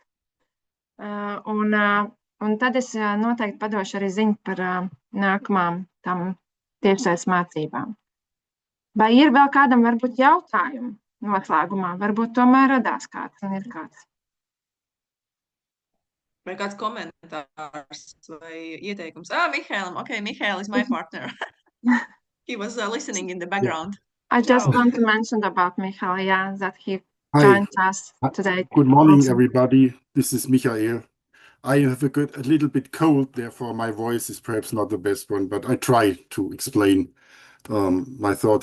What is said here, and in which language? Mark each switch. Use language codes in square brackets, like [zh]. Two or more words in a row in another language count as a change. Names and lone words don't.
[lv] Un tad es noteikti padošu arī ziņu par nākamām tam tiešsaistes mācībām. Vai ir vēl kādam varbūt jautājumi noslēgumā? Varbūt tomēr radās kāds un ir kāds. Vai kāds komentārs vai ieteikums? [en] Mihēlam, okay, Mihail is my partner. He was listening in the background. I just Ciao. want to mention about Michael, yeah, that he Hi. joined us today. Good morning, also. everybody. This is Michael. I have a little bit cold, therefore my voice is perhaps not the best one, but I try to explain my thoughts.